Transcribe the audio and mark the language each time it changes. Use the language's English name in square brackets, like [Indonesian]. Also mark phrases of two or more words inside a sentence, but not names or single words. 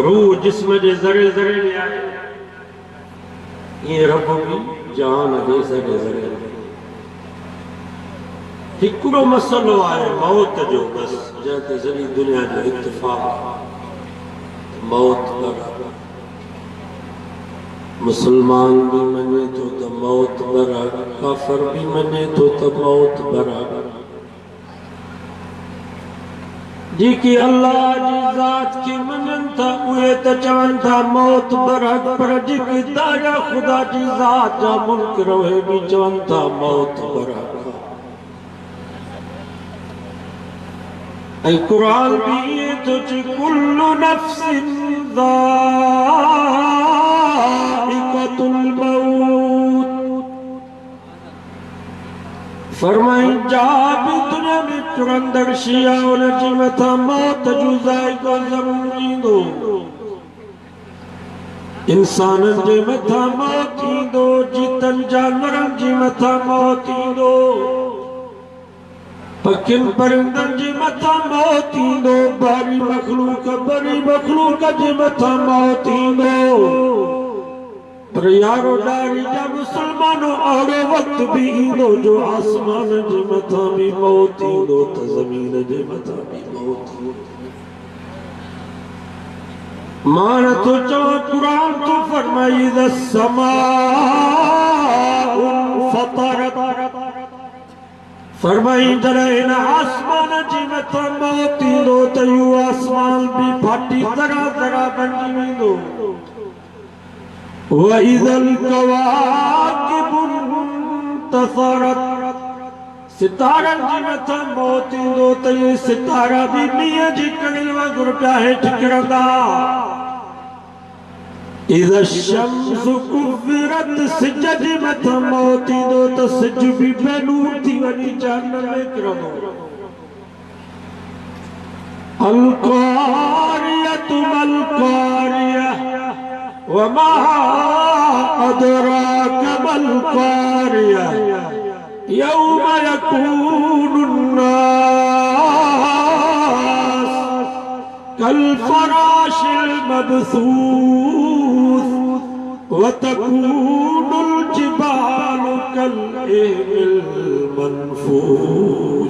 [Sindhi] रूह जिस्म जे ज़रे ज़रे में आहे, ईअं रब बि जहान जे ज़रे ज़रे में। हिकिड़ो मसलो आहे मौत जो, बसि जंहिं ते सॼी दुनिया जो इत्तिफ़ाक़। मौत बराबरि मुसलमान भी मने तो मौत बराबर, काफर भी मने तो मौत बराबर। जेकी अल्लाह जी ज़ात की मनन था उहे त चवन था मौत बराबर, पर जेकी ताजा खुदा जी ज़ात जा मुनकर उहे भी चवन था मौत बराबर। ऐं कुरान भी ये तो [Arabic] كل نفس ذائقة الموت. [Sindhi] फरमाई जा भी दुनिया में तुरंदर शिया उन जी मथा मौत जो ज़ाइक़ो ज़रूर ईंदो। इंसानन जे मथा मौत ईंदो, जीतन जानवरन जी मथा मौत ईंदो, पखिन परिंदन जे मथा मौत ईंदो, बड़ी मखलूक जे मथा मौत ईंदो। पर यारो डारी जा मुसलमानो अहिड़ो वक्त भी ईंदो जो आसमान जे मथा भी मौत ईंदो त ज़मीन जे मथा भी मौत ईंदो। मान तो चवा कुरान तो फरमाई [Arabic] ذا السماء انفطرت, [Sindhi] फरमाई जॾहिं आसमान जी मथा मौत ईंदो त इहो आसमान भी फाटी तरह तरह बणजी वेंदो। [Arabic] وإذا الكواكب انتثرت, [Sindhi] सितारन जी मथा मौत ईंदो त इहे सितारा भी मींहं जी कणी वांगुरु पिया हेठि किरंदा। [Arabic] إذا الشمس كورت, [Sindhi] सिज जे मथा मौत ईंदो त सिज भी बेनूर थी वञी जहन्नम में किरंदो। [Arabic] القارعة ما القارعة وما أدراك ما القارعة يوم يكون الناس كالفراش المبثوث وتكون الجبال كالعهن المنفوش.